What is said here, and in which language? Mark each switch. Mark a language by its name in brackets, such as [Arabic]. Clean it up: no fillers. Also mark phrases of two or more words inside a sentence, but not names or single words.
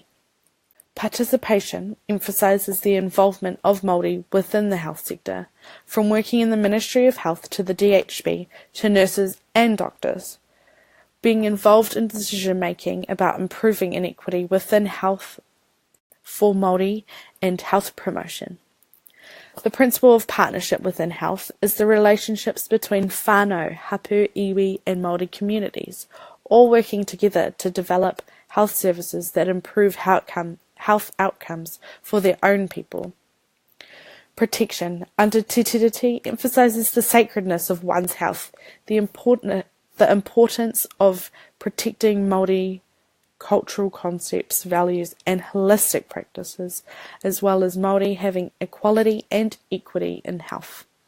[English] Participation emphasises the involvement of Māori within the health sector, from working in the Ministry of Health to the DHB to nurses and doctors, being involved in decision-making about improving inequity within health for Māori and health promotion. The principle of partnership within health is the relationships between [Māori] whānau, hapu, iwi [English] and Māori communities, all working together to develop health services that improve health outcomes for their own people. Protection under Te Tiriti emphasises the sacredness of one's health, the importance of protecting Māori cultural concepts, values and holistic practices, as well as Māori having equality and equity in health.